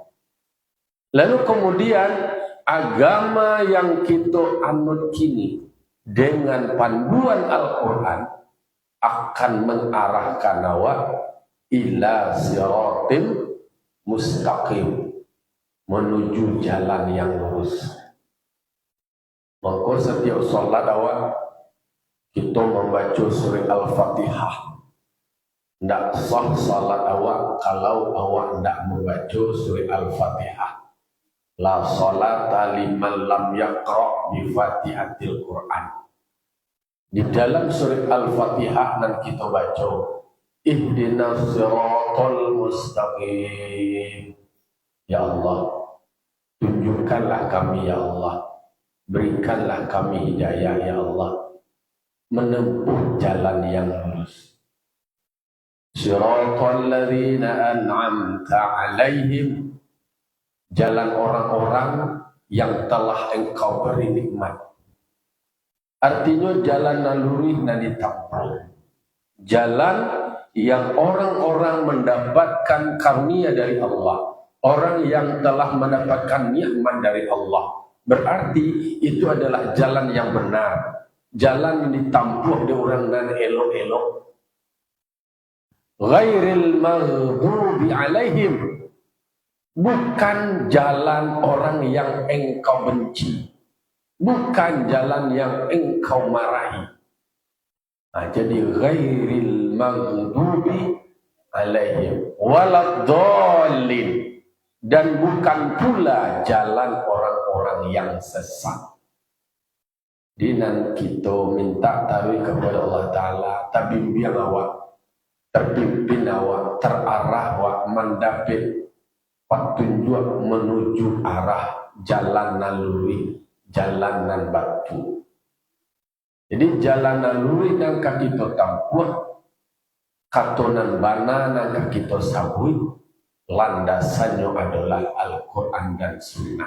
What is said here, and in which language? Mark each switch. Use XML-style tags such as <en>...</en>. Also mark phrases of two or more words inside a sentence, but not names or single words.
<id>Lalu kemudian agama yang kita anut kini dengan panduan Al-Quran akan mengarahkan awak</id> <ar>إلى صراط مستقيم,</ar> <id>menuju jalan yang lurus. Maka setiap salat awak kita membaca surah Al-Fatihah. Ndak sah salat awak kalau awak ndak membaca surah Al-Fatihah.</id> <ar>لا صلاة لمن لم يقرأ بفاتحة القرآن.</ar> <id>Di dalam surah Al-Fatihah nan kita baca,</id> <ar>اهدنا الصراط المستقيم.</ar> <id>Ya Allah, tunjukkanlah kami ya Allah, berikanlah kami hidayah ya Allah, menempuh jalan yang lurus.</id> <ar>صراط الذين أنعمت عليهم,</ar> <id>jalan orang-orang yang telah Engkau beri nikmat. Artinya jalan naluri nan ditempuh, jalan yang orang-orang mendapatkan karunia dari Allah, orang yang telah mendapatkan nikmat dari Allah. Berarti itu adalah jalan yang benar, jalan yang ditempuh di orang nan elok-elok.</id> <ar>غير المغضوب عليهم,</ar> <id>bukan jalan orang yang Engkau benci, bukan jalan yang Engkau marahi. Nah, jadi</id> <ar>غير المغضوب عليهم ولا الضالين,</ar> <id>dan bukan pula jalan orang-orang yang sesat. Dinan kita minta tawi kepada Allah Ta'ala,</id> <min>tabimbiang awak, terpimpin awak, terarah awak,</min> <id>mendapat petunjuk menuju arah jalan naluri, jalan nan batu. Jadi jalan naluri yang kita tempuh, katonan bana yang kita sabui, landasannya adalah Al-Quran dan Sunnah.</id>